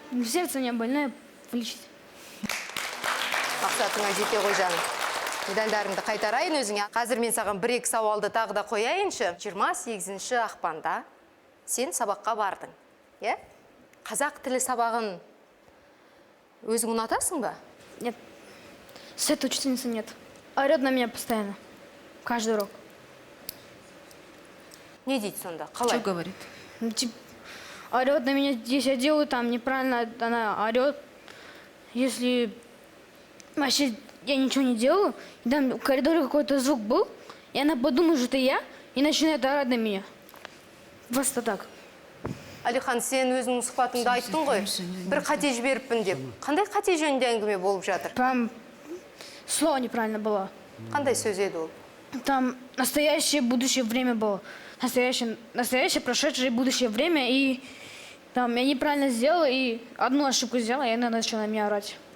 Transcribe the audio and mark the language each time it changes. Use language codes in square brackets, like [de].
[ru] Сердце у меня больное, вылечить. [kk] Мақсатыңа жете ғой жаным. Медальдарыңды қайтарайын өзіңе. Қазір мен саған 1-2 сауалды тағы да қояйыншы. 28 ақпанда сен сабаққа бардың. Қазақ тілі сабағын өзің ұнатасың ба? [ru] Нет. С этой учительницы нет. Орет на меня постоянно. Каждый урок. [kk] Не дейді сонда? [ru] Что говорит? Орет на меня, если я делаю там неправильно, она орет. Если вообще я ничего не делаю, и там в коридоре какой-то звук был, и она подумает, что это я, и начинает орать на меня. Просто так. [kk] Алихан, сен өзінің сұхбатыңда айттың ғой, бір қате жіберіппін деп. Қандай қате жөнінде әңгіме болып жатыр? [ru] Там слово неправильно было. [kk] Қандай сөз еді ол? [ru] Там настоящее, будущее время было. Настоящее, прошедшее, будущее время. И там я неправильно сделала, и одну ошибку сделала, и она начала на меня орать.